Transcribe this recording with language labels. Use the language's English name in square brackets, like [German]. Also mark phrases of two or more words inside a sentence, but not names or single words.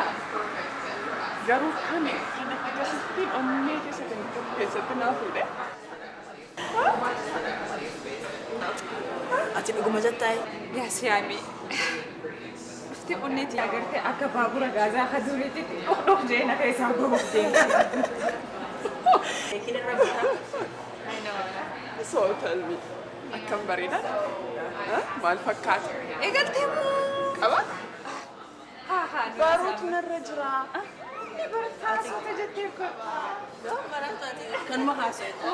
[Oromo] Garuu kan akkasitti onnee keessa kan qabu keessatti naa fuudhe. Ati dhuguma jettaayi. Yaa siyaamii. Dhufti onneetii agartee akka baabura gaazaa akka duriitti dhokdhok jee na keessaa bahuuf deemte. [English] So tell me. [Oromo] Akkam bareeda? Maal fakkaata? Eegaltee moo? Qaba? Haa haa. Baruutu narra jira. Ni barataa jettee ko. Kanuma haasa'e.